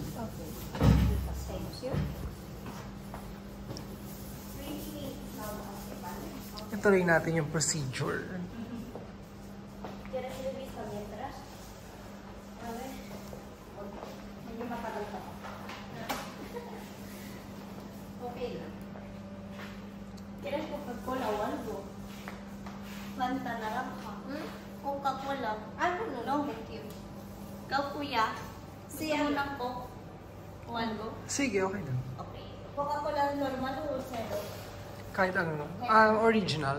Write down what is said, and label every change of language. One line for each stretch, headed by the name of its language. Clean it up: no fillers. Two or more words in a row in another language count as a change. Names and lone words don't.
Spanish: Ok. Y pasemos, ¿sí?
Filipino: Ituloy natin yung procedure.
Spanish: ¿Quieres revista mientras? A ver.
Filipino: Medyo matagal pa. Okay lang.
Spanish: ¿Quieres Coca-Cola o algo? Fanta naranja. Coca-Cola.
Filipino: Ano no? No.
English: Thank you.
Filipino: Ikaw, kuya? Si Gusto mo ano? ng Coke?
Spanish: O algo?
Filipino: Sige, okay lang.
Spanish: Okay. Coca-Cola normal o zero?
Filipino: Kahit ano. Original.